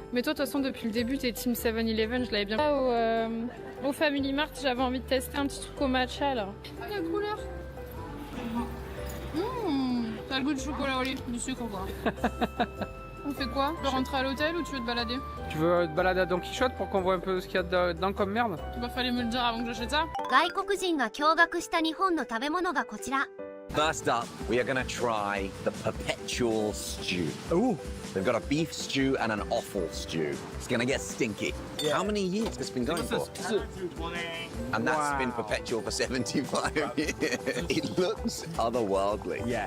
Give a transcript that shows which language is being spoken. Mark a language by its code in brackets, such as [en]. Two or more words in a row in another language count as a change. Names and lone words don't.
[fr] Mais toi, de toute façon, depuis le début, t'es team 7-Eleven, je l'avais bien. Là, au Family Mart, j'avais envie de tester un petit truc au matcha là. Ah, la couleur. T'as le goût de chocolat au lait, du sucre quoi. On fait quoi? Tu veux rentrer à l'hôtel ou tu veux te balader? Tu veux te balader à Don Quichotte pour qu'on voit un peu ce qu'il y a dedans comme merde? Bah fallait me le dire avant que j'achète ça. [ja] 外国人が驚愕した日本の食べ物がこちら。 [en] First up, we are going to try the perpetual stew. Ooh. They've got a beef stew and an offal stew. It's going to get stinky. Yeah. How many years has this been going for? And that's been perpetual for 75 years. It looks otherworldly. Yeah.